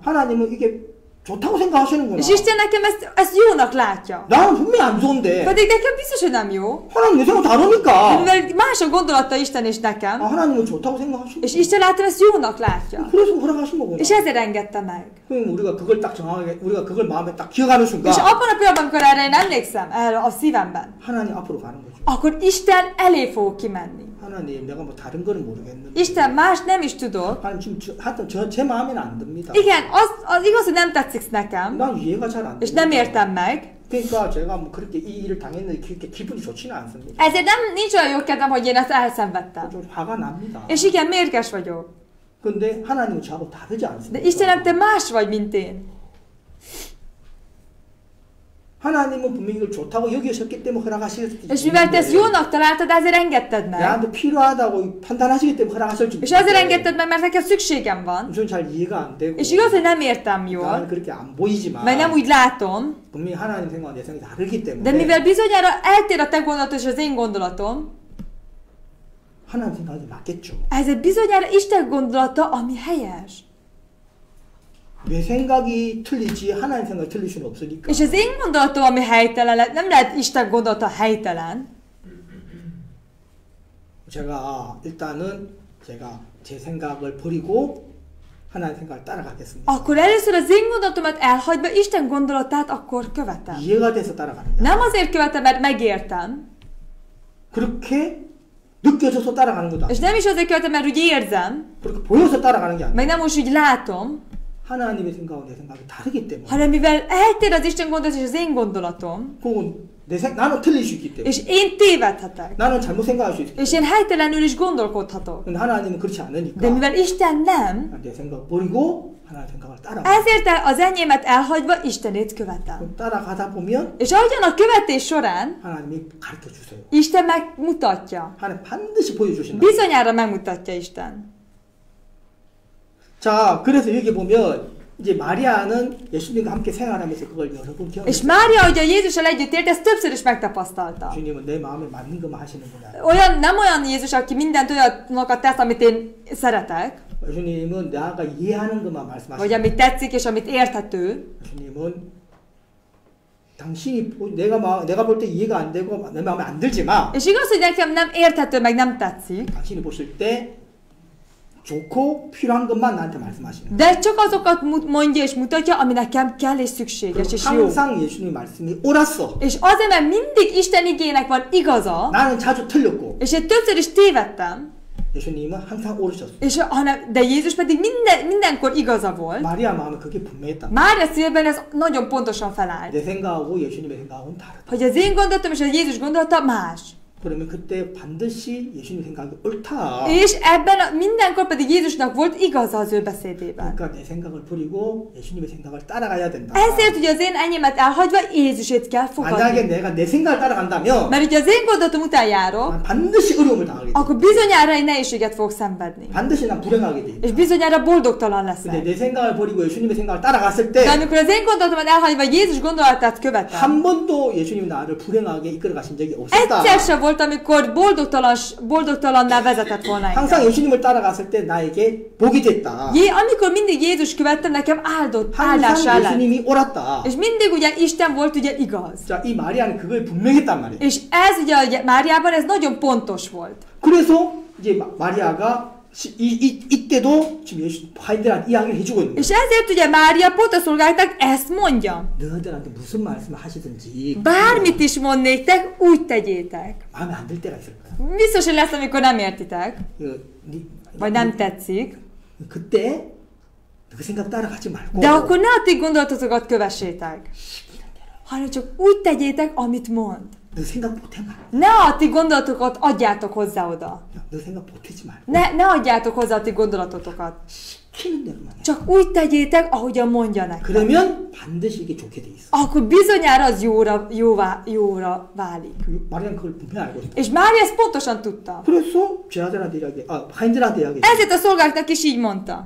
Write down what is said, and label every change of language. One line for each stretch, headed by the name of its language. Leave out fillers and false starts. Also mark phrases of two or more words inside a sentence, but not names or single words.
Korean: 하나님은 이게 좋다고 생각하시는구나.
Hungarian: És Isten nekem ezt jónak látja.
Korean: 나는 분명히 안 좋은데
Hungarian: Pedig nekem biztos, hogy nem jó.
Korean: 하나님 내 생각 다르니까.
Hungarian: Mivel más a gondolata Isten és
Korean: 아,
Hungarian: nekem.
Korean: 하나님은 좋다고 생각하시는
Hungarian: És Isten látom ezt jónak látja.
Korean: 그래서 허락하신 거구나.
Hungarian: És ezért engedte meg.
Korean: 그럼 우리가 그걸 딱 정확하게 우리가 그걸 마음에 딱 기억하는 순간
Hungarian: És abban a pillanatban, amikor erre én emlékszem, erre a szívemben,
Korean: 하나님 앞으로 가는 거죠.
Hungarian: akkor Isten elé fogok kimenni.
Korean: 하나님 내가 뭐 다른 거는 모르겠는데
Hungarian: Isten más nem is tudok.
Korean: 하나님 지금 하여튼 제 마음에는 안 듭니다.
Hungarian: Igen, az igaz, hogy nem tetszik nekem,
Korean: 난 이해가 잘 안
Hungarian: és nem
Korean: 됩니다.
Hungarian: értem meg.
Korean: 그러니까 제가 뭐 그렇게 이 일을 당했는데 그렇게 기분이 좋지는 않습니다.
Hungarian: Ezért nincs olyan jó kedvem, hogy én ezt elszenvedtem.
Korean: 좀 화가 납니다.
Hungarian: És igen, mérges vagyok.
Korean: 근데 하나님은 저하고 다르지
Hungarian: De
Korean: 않습니다.
Hungarian: Istenem, te más vagy, mint én.
Korean: 하나님은 분명히 이걸 좋다고 여기셨기 때문에 허락하시겠지.
Hungarian: És mivel te ezt jónak találtad, ezért engedted meg.
Korean: 나한테 필요하다고 판단하시기 때문에 허락하실 줄.
Hungarian: És azért engedted meg, mert nekem szükségem van.
Korean: 저는 잘 이해가 안 되고.
Hungarian: És igaz, hogy nem értem
Korean: 나는
Hungarian: jól,
Korean: 그렇게 안 보이지만.
Hungarian: meg nem úgy látom,
Korean: 분명히 하나님 생각과 내 생각이 다르기 때문에.
Hungarian: de mivel bizonyára eltér a te gondolatod és az én gondolatom,
Korean: 하나님 생각이 맞겠죠.
Hungarian: ezért bizonyára Isten gondolata, ami helyes.
Korean: 내 생각이 틀리지 하나님 생각이 틀릴 수는 없으니까.
Hungarian: És az én gondolatom, ami helytelen, nem lehet Isten gondolata helytelen.
Korean: 제가 일단은 제가 제 생각을 버리고 하나님 생각을 따라가겠습니다.
Hungarian: Akkor először az én gondolatomat elhagyva Isten gondolatát akkor követem.
Korean: 이해가 돼서 따라가는 거야.
Hungarian: Nem azért követem, mert megértem,
Korean: 그렇게 느껴져서 따라가는 거다.
Hungarian: és nem is azért követem, mert úgy érzem,
Korean: 그렇게 보여서 따라가는 게 아니야.
Hungarian: meg nem most úgy látom,
Korean: 하나님의 생각과 내 생각이 다르기 때문에.
Hungarian: hanem mivel eltér az Isten gondolat és az én gondolatom,
Korean: 그건 나는 틀릴 수 있기 때문에.
Hungarian: és én tévedhetek,
Korean: 나는 잘못 생각할 수 있기 때문에.
Hungarian: és én helytelenül is gondolkodhatok.
Korean: 근데 하나님은 그렇지 않으니까.
Hungarian: De mivel Isten nem,
Korean: 내 생각 버리고 하나님 생각을 따라가.
Hungarian: ezért az enyémet elhagyva Istenét követem.
Korean: 따라가다 보면
Hungarian: És ahogyan a követés során
Korean: 하나님이 가르쳐 주세요.
Hungarian: Isten megmutatja.
Korean: 하나님 반드시 보여주신다.
Hungarian: Bizonyára megmutatja Isten.
Korean: 자, 그래서 여기 보면 이제 마리아는 예수님과 함께 생활하면서 그걸 여러 번
Hungarian: És
Korean: 경험했어요.
Hungarian: Mária, hogy a Jézussal együtt élt, ezt többször is megtapasztalta.
Korean: 주님은 내 마음에 맞는 것만 하시는구나.
Hungarian: Nem olyan Jézus, aki mindent olyanokat tesz, amit én szeretek,
Korean: 예수님은 내가 이해하는 것만
Hungarian: vagy
Korean: 말씀하시는.
Hungarian: amit tetszik és amit érthető.
Korean: 예수님은 당신이 내가 볼 때 이해가 안 되고 내 마음에 안 들지만
Hungarian: És igaz, hogy nekem nem érthető, meg nem tetszik,
Korean: 당신이 보실 때 좋고 필요한 것만 나한테 말씀하시는.
Hungarian: de csak azokat mondja és mutatja, ami nekem kell és szükséges és jó.
Korean: 항상 예수님 말씀이 옳았어.
Hungarian: És azért, mert mindig Isten igének van igaza,
Korean: 나는 자주 틀렸고
Hungarian: és én többször is tévedtem,
Korean: 예수님은 항상 옳으셨어.
Hungarian: de Jézus pedig mindenkor igaza volt.
Korean: 마리아 마음에 그게 분명했다.
Hungarian: Mária szívben ez nagyon pontosan felállt.
Korean: 내 생각하고 예수님의 생각하고는 다르다.
Hungarian: Hogy az én gondolatom és a Jézus gondolata más.
Korean: 그러면 그때 반드시 예수님 생각이 옳다.
Hungarian: És mindenkor pedig Jézusnak volt igaza az ő beszédében.
Korean: 그러니까 내 생각을 버리고 예수님의 생각을 따라가야 된다.
Hungarian: Ezért ugye az én enyémet elhagyva Jézusét kell
Korean: 만약에
Hungarian: fogadni.
Korean: 내가 내 생각을 따라간다면
Hungarian: Mert ugye az én gondolatom után járok,
Korean: 난 반드시 어려움을 당하게 돼.
Hungarian: akkor bizonyára egy nehézséget fogok szenvedni.
Korean: 반드시 난 불행하게 돼.
Hungarian: És bizonyára boldogtalan
Korean: 근데
Hungarian: leszek.
Korean: 내 생각을 버리고 예수님의 생각을 따라갔을
Hungarian: De
Korean: 때
Hungarian: amikor az én gondolatomat elhagyva Jézus gondolatát követem,
Korean: 한 번도 예수님 나를 불행하게 이끌어 가신 적이 없었다.
Hungarian: egyszer sem volt, amikor boldogtalanná vezetett volna engem.
Korean: 항상 예수님을 따라갔을 때 나에게 복이 됐다.
Hungarian: Amikor mindig Jézus követtem, nekem áldás
Korean: 항상
Hungarian: lett.
Korean: 예수님이 옳았다.
Hungarian: És mindig ugye Isten volt ugye igaz.
Korean: 자, 이 마리아는 그걸 분명했단 말이에요.
Hungarian: És ez ugye Máriában ez nagyon pontos volt.
Korean: 그래서 이제 마리아가 이때도 지금 예수 바인들한테 이야기를 해주고 있는 거예요.
Hungarian: És ezért ugye Mária pont a szolgálatnak ezt mondja.
Korean: 너희들한테 무슨 말씀을 하시든지
Hungarian: Bármit is mond néktek, úgy tegyétek.
Korean: 마음에 안 들 때가 있을 거야.
Hungarian: Biztos, hogy lesz, amikor nem értitek, vagy nem tetszik.
Korean: 그때 그 생각 따라가지 말고
Hungarian: De akkor ne a ti gondolatotokat kövessétek, hanem csak úgy tegyétek, amit mond.
Korean: 너 생각 못해 말.
Hungarian: Ne a ti gondolatokat adjátok hozzá oda.
Korean: 너 생각 못하지 말고
Hungarian: Ne adjátok hozzá a ti gondolatotokat.
Korean: 시키는 대로만 해.
Hungarian: Csak úgy tegyétek, ahogyan mondja nektek.
Korean: 그러면 반드시 이게 좋게 돼 있어.
Hungarian: Akkor bizonyára az jóra válik.
Korean: 마리아는 그걸 분명히 알고 있어.
Hungarian: És Mária ezt pontosan tudta.
Korean: 그래서 제자들한테 바인들한테 이야기.
Hungarian: Ezért a szolgáknak is így mondta.